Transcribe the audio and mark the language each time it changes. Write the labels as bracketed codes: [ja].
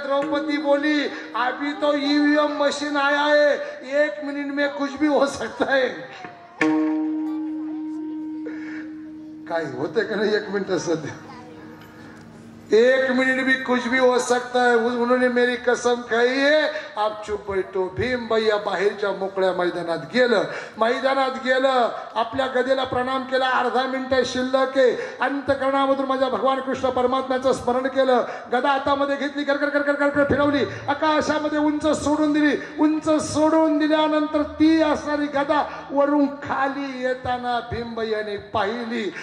[hi] द्रौपदी बोली अभी तो ईवीएम मशीन आया है 1 मिनट में कुछ भी हो सकता है. [mr] काय होते का नाही 1 मिनिट सध्या [hi] 1 मिनट भी कुछ भी हो सकता है। उन्होंने मेरी कसम खाई है, आप चुप बैठो। [mr] भीम भैया बाहेरच्या मोकळ्या मैदानात गेलं, आपल्या गदेला प्रणाम केला। अर्धा मिनिट शिल्लक आहे, अंतकरणामधून माझ्या भगवान कृष्ण परमात्म्याचं स्मरण केलं। गदा हातामध्ये घेतली, कर कर कर कर कर फिरवली, आकाशामध्ये उंच सोडून दिली। उंच सोडून दिल्यानंतर ती असणारी गदा वरून खाली येताना भीम भैयाने पाहिली।